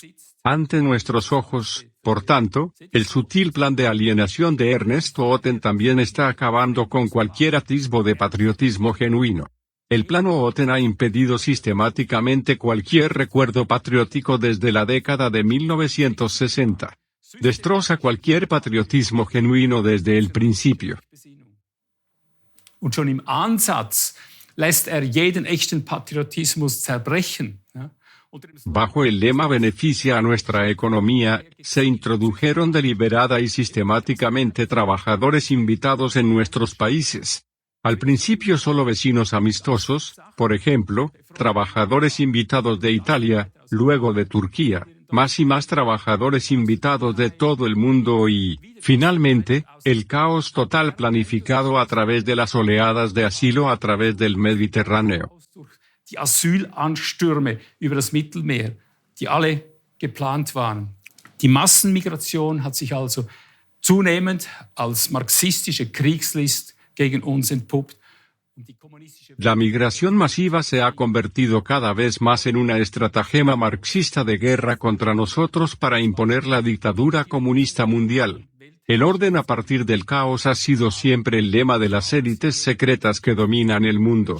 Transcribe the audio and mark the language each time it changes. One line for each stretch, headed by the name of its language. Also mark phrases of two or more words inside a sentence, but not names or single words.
Spanish: Ante nuestros ojos, por tanto, el sutil plan de alienación de Ernest Otten también está acabando con cualquier atisbo de patriotismo genuino. El plan Otten ha impedido sistemáticamente cualquier recuerdo patriótico desde la década de 1960. Destroza cualquier patriotismo genuino desde el principio.
German: Und schon im Ansatz lässt jeden echten Patriotismus zerbrechen.
Spanish: Bajo el lema beneficia a nuestra economía, se introdujeron deliberada y sistemáticamente trabajadores invitados en nuestros países. Al principio solo vecinos amistosos, por ejemplo, trabajadores invitados de Italia, luego de Turquía, más y más trabajadores invitados de todo el mundo y, finalmente, el caos total planificado a través de las oleadas de asilo a través del Mediterráneo.
German: Die Asylanstürme über das Mittelmeer, die alle geplant waren. Die Massenmigration hat sich also zunehmend als marxistische Kriegslist gegen uns entpuppt.
Spanish: La migración masiva se ha convertido cada vez más en una estratagema marxista de guerra contra nosotros para imponer la dictadura comunista mundial. El orden a partir del caos ha sido siempre el lema de las élites secretas que dominan el mundo.